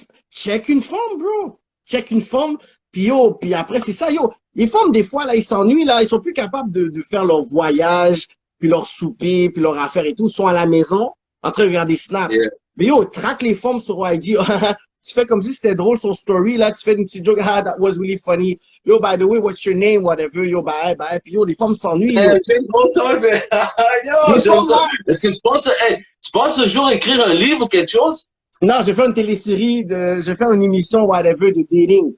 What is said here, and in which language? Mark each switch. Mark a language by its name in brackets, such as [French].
[French] Check une femme, bro. Check une femme. Puis yo, puis après, c'est ça, yo. Les femmes, des fois, là, ils s'ennuient, là. Ils sont plus capables de faire leur voyage, puis leur souper, puis leur affaire et tout. Ils sont à la maison, en train de regarder Snap. Mais yo, traque les formes sur IG. Tu fais comme si c'était drôle sur story, là, tu fais une petite joke, [English] ah, that was really funny. Yo, by the way, what's your name, whatever, yo, bye. [French] Puis yo, les femmes s'ennuient, yo. Yo, j'aime ça. Est-ce que tu penses un jour écrire un livre ou quelque chose? Non, j'ai fait une télésérie, j'ai fait une émission, whatever, de dating.